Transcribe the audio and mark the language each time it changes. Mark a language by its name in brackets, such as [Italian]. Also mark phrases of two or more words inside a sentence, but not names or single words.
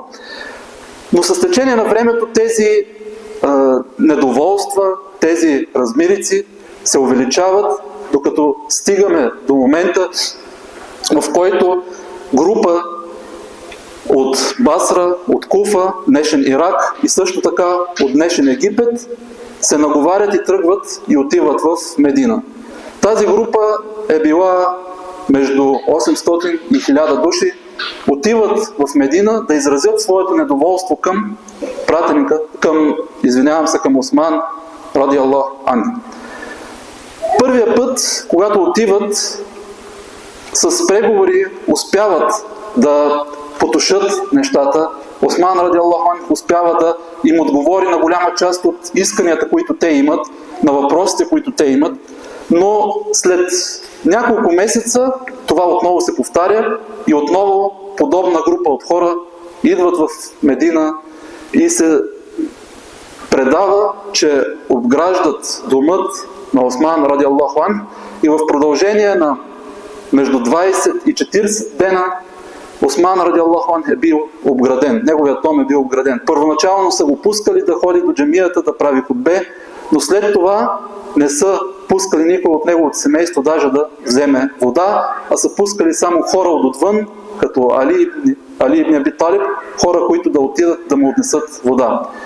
[Bulgarian] Но с течение на времето тези недоволства, тези размирици се увеличават, докато стигаме до момента, в който група от Басра, от Куфа, днешен Ирак и също така от днешен Египет се наговарят и тръгват и отиват в Медина. Тази група е била между 800 и 1000 души, отиват в Медина да изразят своето недоволство към пратеника, към Осман [Arabic] رضي الله عنه. [Bulgarian] Първия път, когато отиват, с преговори успяват да потушат нещата. Осман [Arabic] رضي الله عنه [Bulgarian] успява да им отговори на голяма част от исканията, които те имат, на въпросите, които те имат, но след няколко месеца това отново се повтаря и отново подобна група от хора идват в Медина и се предава, че обграждат домът на Осман [Arabic] رضي الله عنه [Bulgarian] и в продължение на между 20 и 40 дена Осман [Arabic] رضي الله عنه [Bulgarian] е бил обграден. Неговият дом е бил обграден. Първоначално са го пускали да ходи до джамията, да прави хутбе, но след това не са пускали никой от неговото семейство даже да вземе вода, а са пускали само хора отвън, като Али ибн Аби Талиб, хора, които да отидат да му отнесат вода.